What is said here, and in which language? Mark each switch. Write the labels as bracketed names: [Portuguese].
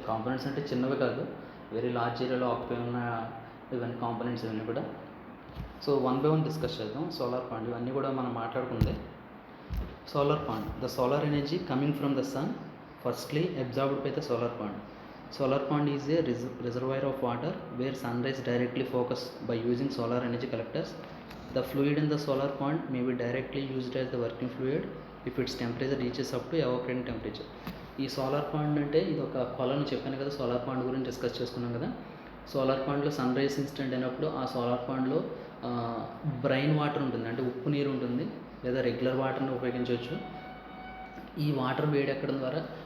[Telugu] Components అంటే చిన్నవి కాదు, వెరీ లార్జ్ ఏరియాలో ఆక్యుపై ఉన్న ఇవన్నీ కాంపోనెంట్స్ ఇవన్నీ కూడా. సో 1 by 1 డిస్కస్ చేద్దాం. సోలార్ పాండ్ ఇవన్నీ కూడా మనం మాట్లాడుకుందే. [English] Solar pond, the solar energy coming from the sun firstly absorbed by the solar pond. Solar pond is a reservoir of water where sun rays directly focus by using solar energy collectors. The fluid in the solar pond may be directly used as the working fluid if its temperature reaches up to evaporating temperature. [Telugu] ఈ solar pond అంటే ఇది ఒక కొలను చెప్పాను కదా, solar pond గురించి discuss చేసుకున్నాం కదా. సోలార్ పాండ్లో సన్ రైస్ ఇన్స్టెంట్ అయినప్పుడు ఆ సోలార్ పాండ్లో బ్రైన్ వాటర్ ఉంటుంది, అంటే ఉప్పు నీరు ఉంటుంది, లేదా రెగ్యులర్ వాటర్ని ఉపయోగించవచ్చు. ఈ వాటర్ వేడెక్కడం ద్వారా